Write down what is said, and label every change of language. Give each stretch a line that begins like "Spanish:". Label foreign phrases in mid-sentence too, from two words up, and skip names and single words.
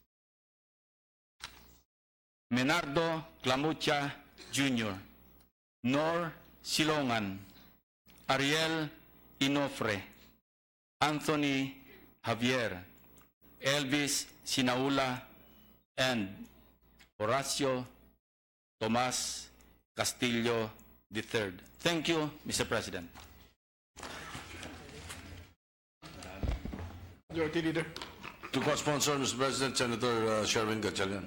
English: Menardo Clamucha Jr., Nor Silongan, Ariel Inofre, Anthony Javier, Elvis Sinaula, and Horacio Tomas Castillo III. Thank you, Mr. President. Majority Leader. To co-sponsor, Mr. President, Senator Sherwin Gatchalian.